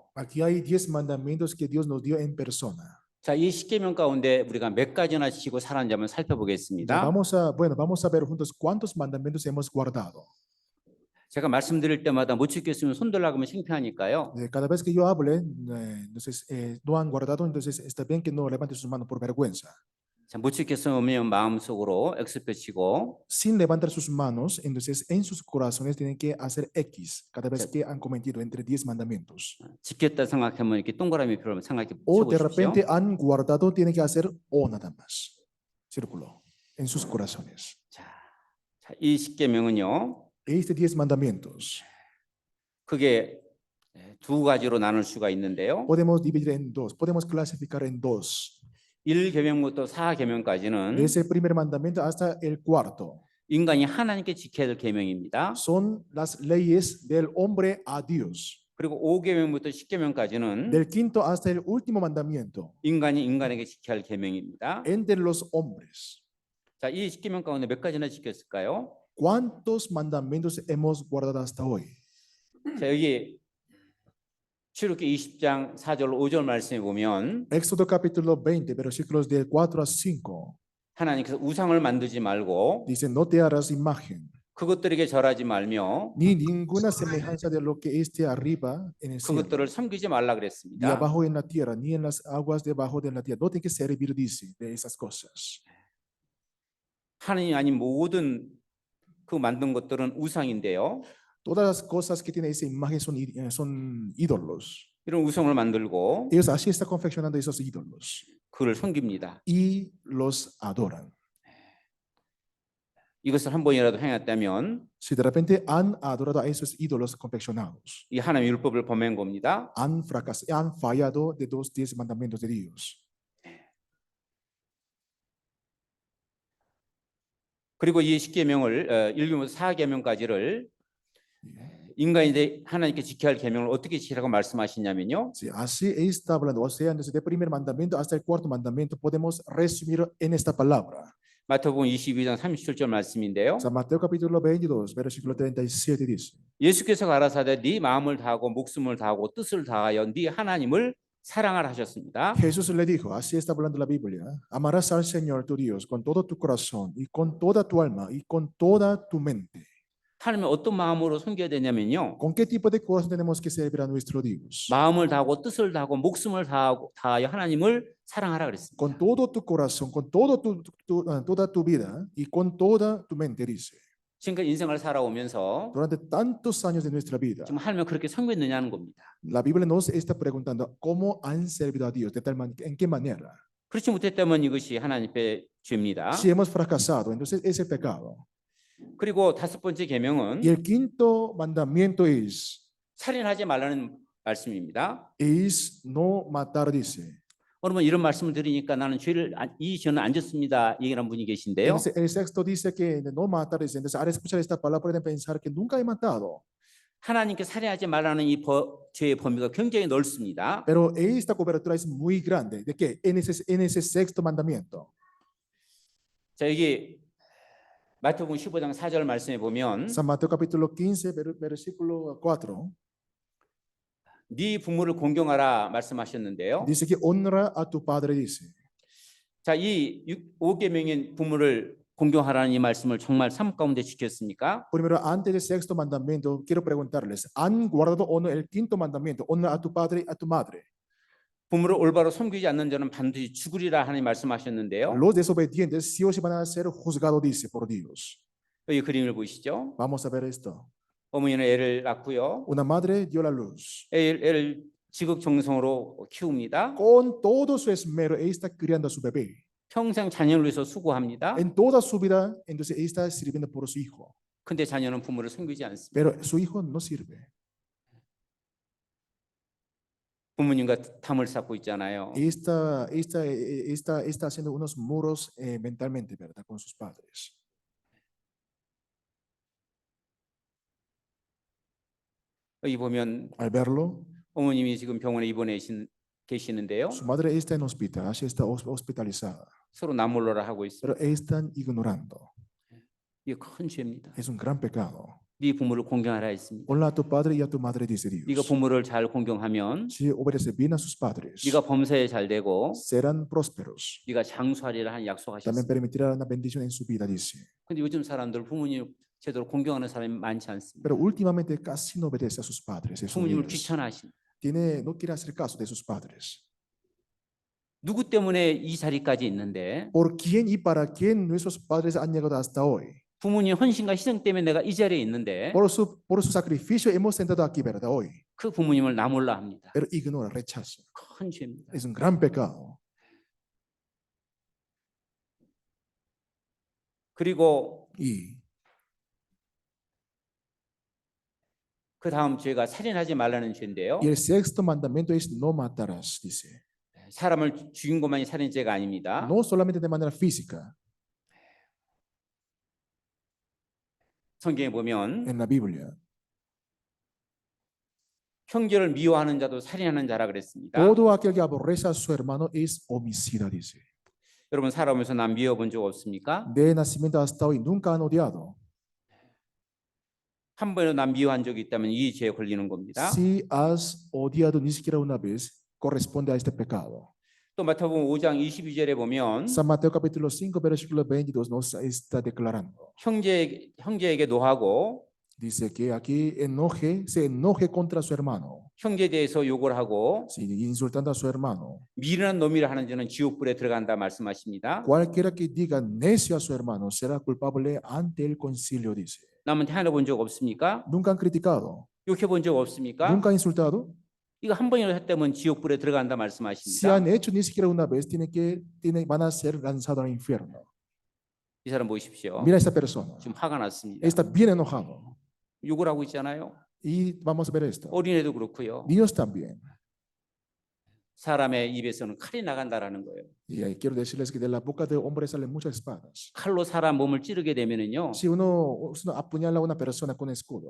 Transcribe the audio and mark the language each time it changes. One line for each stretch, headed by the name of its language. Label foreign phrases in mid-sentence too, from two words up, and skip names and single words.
Spanish: Aquí hay 10 mandamientos que Dios nos dio en persona.
Korean: 자, 이 십계명 가운데 우리가 몇 가지나 지키고 살았는지 한번
Spanish: Ya
Korean: 살펴보겠습니다.
Spanish: vamos a ver juntos cuántos mandamientos hemos guardado.
Korean: 제가 말씀드릴 때마다 못 지켰으면 손들라고 하면 창피하니까요.
Spanish: Cada vez que yo hable, entonces no han guardado, entonces está bien que no levante sus manos por vergüenza.
Korean: 자, 못 지켰으면 마음속으로 X표 치고,
Spanish: Sin levantar sus manos, entonces en sus corazones tienen que hacer X cada vez que han cometido entre 10 mandamientos.
Korean: 지켰다 생각하면 이렇게 동그라미 표로 생각해
Spanish: O de
Korean: 보십시오.
Spanish: repente han guardado, tienen que hacer O nada más. Círculo en sus corazones.
Korean: 자, 이 십계명은요.
Spanish: Este 10 mandamientos
Korean: 그게 두 가지로 나눌 수가 있는데요.
Spanish: podemos dividir en dos, podemos clasificar en dos.
Korean: 1계명부터 4계명까지는
Spanish: Desde el primer mandamiento hasta el cuarto
Korean: 인간이 하나님께 지켜야 될 계명입니다.
Spanish: son las leyes del hombre a Dios.
Korean: 그리고 5계명부터 10계명까지는
Spanish: Del quinto hasta el último mandamiento
Korean: 인간이 인간에게 지켜야 할 계명입니다.
Spanish: entre los hombres.
Korean: 자, 이 10계명 가운데 몇 가지나 지켰을까요?
Spanish: ¿Cuántos mandamientos hemos guardado hasta hoy?
Korean: 자, 여기 출애굽기 20장 4절 5절 말씀에 보면
Spanish: Éxodo capítulo 20, versículos del 4 a 5.
Korean: 하나님께서 우상을 만들지 말고
Spanish: Dice, no te harás imagen,
Korean: 그것들에게 절하지 말며
Spanish: ni ninguna semejanza de lo que esté arriba en el cielo,
Korean: 그것들을 섬기지 말라
Spanish: ni
Korean: 그랬습니다.
Spanish: abajo en la tierra, ni en las aguas debajo de la tierra. No tiene que servir, dice, de esas cosas.
Korean: 하나님이 아닌 모든 그 만든 것들은 우상인데요.
Spanish: Todas las cosas que tiene esa imagen son ídolos.
Korean: 이런 우상을 만들고
Spanish: Ellos así están confeccionando esos ídolos
Korean: 그를 섬깁니다.
Spanish: y los adoran.
Korean: 이것을 한 번이라도 행했다면
Spanish: Si de repente han adorado a esos ídolos confeccionados,
Korean: 이 하나님의 율법을 범한 겁니다.
Spanish: han fallado de los 10 mandamientos de Dios.
Korean: 그리고 이 10계명을 1계명부터 4계명까지를 인간이 하나님께 지켜야 할 계명을 어떻게 지키라고 말씀하시냐면요.
Spanish: Sí, así está hablando. O sea, desde el primer mandamiento hasta el cuarto mandamiento podemos resumir en esta palabra.
Korean: 마태복음 22장 37절 말씀인데요.
Spanish: San Mateo capítulo 22, versículo 37 dice,
Korean: 예수께서 가라사대 네 마음을 다하고 목숨을 다하고 뜻을 다하여 네 하나님을 사랑하라 하셨습니다.
Spanish: Jesús le dijo, así está hablando la Biblia, amarás al Señor tu Dios con todo tu corazón y con toda tu alma y con toda tu mente.
Korean: 하나님을 어떤 마음으로 섬겨야 되냐면요.
Spanish: ¿Con qué tipo de corazón tenemos que servir a nuestro Dios?
Korean: 마음을 다하고 뜻을 다하고 목숨을 다하여 하나님을 사랑하라 그랬습니다.
Spanish: Con todo tu corazón, con todo toda tu vida y con toda tu mente, dice.
Korean: 지금까지 인생을 살아오면서
Spanish: Durante tantos años de nuestra vida,
Korean: 지금 하나님을 그렇게 섬겼느냐는 겁니다.
Spanish: la Biblia nos está preguntando cómo han servido a Dios, en qué manera.
Korean: 그렇지 못했다면 이것이 하나님의 죄입니다.
Spanish: Si hemos fracasado, entonces es el pecado.
Korean: 그리고 다섯 번째 계명은
Spanish: Y el quinto mandamiento
Korean: 살인하지 말라는 말씀입니다.
Spanish: es no matar, dice.
Korean: 여러분 이런 말씀을 드리니까 나는 이 죄는 안 졌습니다. 얘기하는 분이 계신데요.
Spanish: Entonces, el sexto dice que no matar, dice. Entonces, al escuchar esta palabra pueden pensar que nunca he matado.
Korean: 하나님께 살인하지 말라는 이 죄의 범위가 굉장히 넓습니다.
Spanish: Pero esta cobertura es muy grande. ¿De qué? En ese sexto mandamiento.
Korean: 자 여기 마태복음 15장 4절 말씀에 보면
Spanish: San Mateo capítulo 15, versículo 4.
Korean: 네 부모를 공경하라 말씀하셨는데요.
Spanish: Dice que honra a tu padre, dice.
Korean: 자, 이 5계명인 부모를 공경하라는 이 말씀을 정말 삶 가운데 지켰습니까?
Spanish: Primero, antes del sexto mandamiento, quiero preguntarles, ¿han guardado o no el quinto mandamiento? Honra a tu padre y a tu madre.
Korean: 부모를 올바로 섬기지 않는 자는 반드시 죽으리라 하나님 말씀하셨는데요.
Spanish: Los desobedientes sí o sí van a ser juzgados, dice, por Dios.
Korean: 여기 그림을 보시죠.
Spanish: Vamos a ver esto.
Korean: 어머니는 애를 낳고요.
Spanish: Una madre dio la luz.
Korean: 애를 지극정성으로 키웁니다.
Spanish: Con todo su esmero, ella está criando a su bebé.
Korean: 평생 자녀를 위해서 수고합니다.
Spanish: En toda su vida, entonces ella está sirviendo por su hijo.
Korean: 근데 자녀는 부모를 섬기지 않습니다.
Spanish: Pero su hijo no sirve.
Korean: 부모님과 담을 쌓고 있잖아요.
Spanish: Está haciendo unos muros mentalmente, ¿verdad? Con sus padres.
Korean: 여기 보면
Spanish: Al verlo,
Korean: 어머님이 지금 병원에 입원해 계시는데요.
Spanish: su madre está en hospital, así está hospitalizada.
Korean: 서로 남몰라라 하고 있어요.
Spanish: Pero están ignorando.
Korean: 이게 큰 죄입니다.
Spanish: Es un gran pecado.
Korean: 네 부모를 공경하라 했습니다.
Spanish: Honra a tu padre y a tu madre, dice
Korean: 네가
Spanish: Dios.
Korean: 부모를 잘 공경하면
Spanish: Si obedece bien a sus padres,
Korean: 네가 범사에 잘 되고
Spanish: serán prósperos.
Korean: 네가 장수하리라 한
Spanish: También
Korean: 약속하셨습니다.
Spanish: permitirá una bendición en su vida, dice.
Korean: 근데 요즘 사람들 부모님 제대로 공경하는 사람이 많지 않습니다.
Spanish: Pero últimamente casi no obedece a sus padres. esos
Korean: 부모님을
Spanish: días.
Korean: 귀찮아하십니다.
Spanish: No quiere hacer caso de sus padres.
Korean: 누구 때문에 이 자리까지 있는데
Spanish: ¿Por quién y para quién nuestros padres han llegado hasta hoy?
Korean: 부모님 헌신과 희생 때문에 내가 이 자리에 있는데
Spanish: Por su sacrificio hemos sentado aquí, ¿verdad? Hoy.
Korean: 그 부모님을 나몰라 합니다.
Spanish: Pero ignora, rechaza.
Korean: 큰 죄입니다.
Spanish: Es un gran pecado.
Korean: 그리고
Spanish: Y
Korean: 그 다음 죄가 살인하지 말라는 죄인데요.
Spanish: el sexto mandamiento es no matarás, dice.
Korean: 사람을 죽인 것만이 살인죄가 아닙니다.
Spanish: No solamente de manera física.
Korean: 성경에 보면
Spanish: En la Biblia,
Korean: 형제를 미워하는 자도 살인하는 자라 그랬습니다.
Spanish: todo aquel que aborrece a su hermano es homicida, dice.
Korean: 여러분 살아오면서 남 미워본 적 없습니까?
Spanish: De nacimiento hasta hoy nunca han odiado.
Korean: 한 번이라도 남 미워한 적이 있다면 이 죄에 걸리는 겁니다.
Spanish: Si has odiado ni siquiera una vez, corresponde a este pecado.
Korean: 또 마태복음 5장 22절에 보면
Spanish: San Mateo capítulo 5, versículo 22 nos está declarando.
Korean: 형제에게 노하고
Spanish: Dice que aquí se enoje contra su hermano.
Korean: 형제에 대해서 욕을 하고
Spanish: Sí, insultando a su hermano.
Korean: 미련한 놈이라 하는 자는 지옥불에 들어간다 말씀하십니다.
Spanish: Cualquiera que diga necio a su hermano será culpable ante el concilio, dice.
Korean: 남한테 하나 본 적 없습니까?
Spanish: Nunca han criticado,
Korean: 욕해 본 적 없습니까?
Spanish: nunca han insultado.
Korean: 이거 한 번이라도 했다면 지옥불에 들어간다
Spanish: Si
Korean: 말씀하십니다.
Spanish: han hecho ni siquiera una vez, van a ser lanzados al infierno.
Korean: 이 사람 보십시오.
Spanish: Mira a esta persona.
Korean: 지금 화가 났습니다.
Spanish: Está bien enojado.
Korean: 욕을 하고 있잖아요.
Spanish: Y vamos a ver esto.
Korean: 어린애도 그렇고요.
Spanish: Niños también.
Korean: 사람의 입에서는 칼이 나간다라는 거예요.
Spanish: Y quiero decirles que de la boca de hombres salen muchas espadas.
Korean: 칼로 사람 몸을 찌르게 되면은요.
Spanish: Si uno apuñala a una persona con escudo,